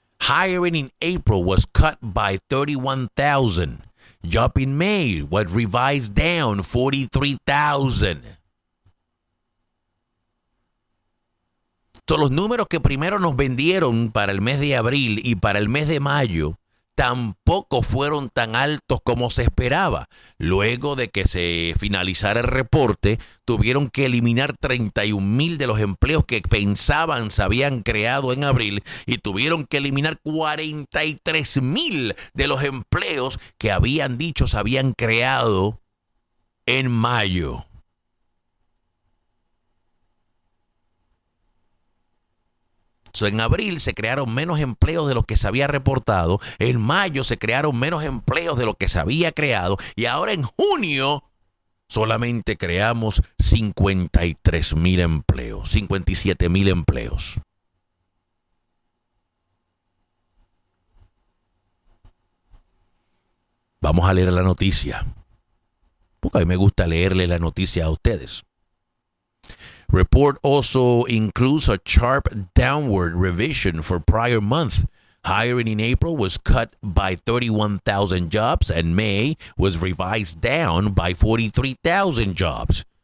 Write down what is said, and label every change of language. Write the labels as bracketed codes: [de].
[en] hiring in April was cut by 31,000. Job in May was revised down 43,000. [es] So los números que primero nos vendieron para el mes de abril y para el mes de mayo tampoco fueron tan altos como se esperaba. Luego de que se finalizara el reporte, tuvieron que eliminar 31,000 de los empleos que pensaban se habían creado en abril y tuvieron que eliminar 43,000 de los empleos que habían dicho se habían creado en mayo. So, en abril se crearon menos empleos de lo que se había reportado, en mayo se crearon menos empleos de lo que se había creado y ahora en junio solamente creamos 53,000 empleos, 57,000 empleos. Vamos a leer la noticia, porque a mí me gusta leerle la noticia a ustedes. [en] Report also includes a sharp downward revision for prior month. Hiring in April was cut by 31,000 jobs and May was revised down by 43,000 jobs.